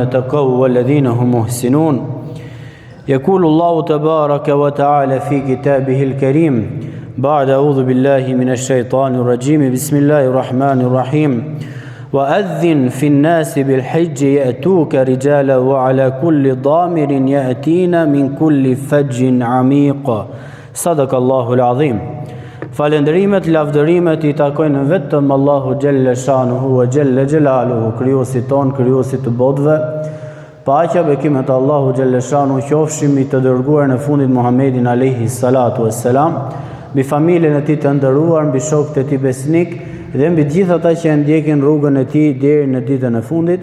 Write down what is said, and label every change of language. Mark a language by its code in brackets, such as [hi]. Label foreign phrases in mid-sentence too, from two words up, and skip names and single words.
[ar] اتقوا والذين هم محسنون يقول الله تبارك وتعالى في كتابه الكريم بعد أعوذ بالله من الشيطان الرجيم بسم الله الرحمن الرحيم وأذن في الناس بالحج يأتوك رجالا وعلى كل ضامر يأتين من كل فج عميق صدق الله العظيم. [sq] Falendrimet, lavdërimet i takojnë vetëm Allahu [ar] جل شأنه وجل جلاله, [sq] krijuesit ton, krijuesit të botëve. Paqja, bekimet Allahu [ar] جل شأنه [sq] qofshin i të dërguar në fundit Muhammedin [ar] عليه الصلاة والسلام, [sq] mbi familjen e tij të nderuar, mbi shokët e tij besnik dhe mbi gjithë ata që ndjekin rrugën e tij deri në ditën e fundit.